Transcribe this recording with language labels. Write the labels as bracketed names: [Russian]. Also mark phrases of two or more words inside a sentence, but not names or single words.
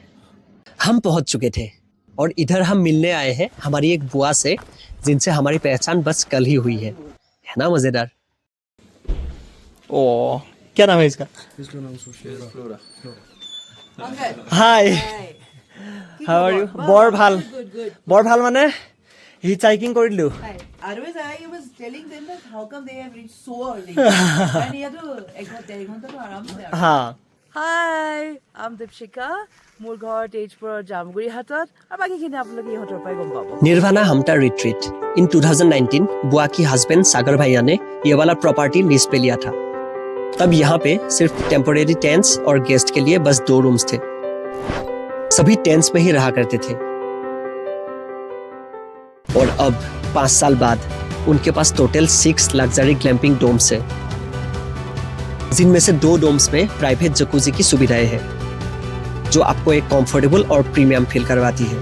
[Hindi] हम पहुंच चुके थे और इधर हम मिलने आए हैं हमारी एक बुआ से, जिनसे हमारी पहचान बस कल ही हुई है ना? मजेदार। ओ, क्या नाम है इसका? हाय, [English] How are you? [Assamese] বৰ ভাল মানে হিচহাইকিং কৰিলো। [English] Otherwise, I was telling them that how come they have reached so early. [Hindi] And ये तो 1.5 घंटा तो आराम से। हाँ। [English] Hi, I'm Deepshika. [Assamese] মোৰ ঘৰ তেজপুৰৰ জামগুৰি হাটত আৰু বাকীখিনি আপোনালোকে ইহঁতৰ পৰাই গম পাব। [Hindi] निर्वाणा हमटा रिट्रीट इन 2019 बुआ की हस्बैंड सागर भैया ने ये वाला प्रॉपर्टी लीज पे लिया था। तब यहाँ पे सिर्फ [English] temporary tents [Hindi] और गेस्ट के लिए बस 2 रूम्स थे। सभी टेंट्स में ही रहा करते थे। और अब 5 साल बाद उनके पास टोटल 6 [English] luxury glamping domes [Hindi] है, जिनमें से 2 डोम्स में [English] private jacuzzi [Hindi] की सुविधाएं हैं, जो आपको एक कंफर्टेबल और [English] premium feel [Hindi] करवाती है।